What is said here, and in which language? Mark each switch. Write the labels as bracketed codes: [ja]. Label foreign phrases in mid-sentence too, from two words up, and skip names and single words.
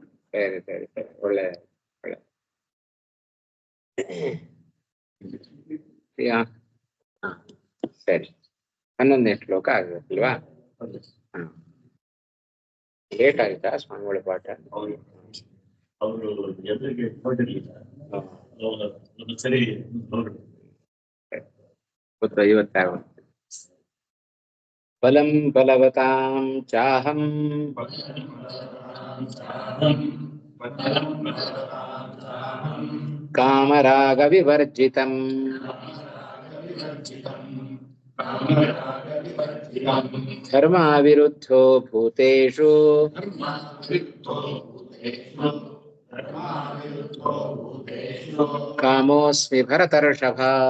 [kn] ಸರಿ ಸರಿ ಸರಿ, ಒಳ್ಳೆ ಒಳ್ಳೆ. ಸರಿ, 11ನೇ ಶ್ಲೋಕ ಆಗಬೇಕಲ್ವಾ? ಲೇಟ್ ಆಯ್ತಾ ಸ್ವಾಮಿಗಳ ಪಾಠ? ಅವರು ಎದುರಿಗೆ ಹೊರಟಿರ್ಲಿಲ್ಲ, ಸರಿ [sa] ಪುತ್ರ ಇವತ್ತಾಗ ಬಲಂ ಬಲವತಾಂ ಚಾಹಂ ಕಾಮರಾಗ ವಿವರ್ಜಿತಂ ಧರ್ಮ ವಿರುದ್ಧೋ ಭೂತೇಷು ಕಾಮೋಸ್ಮಿ ಭರತರ್ಷಭ.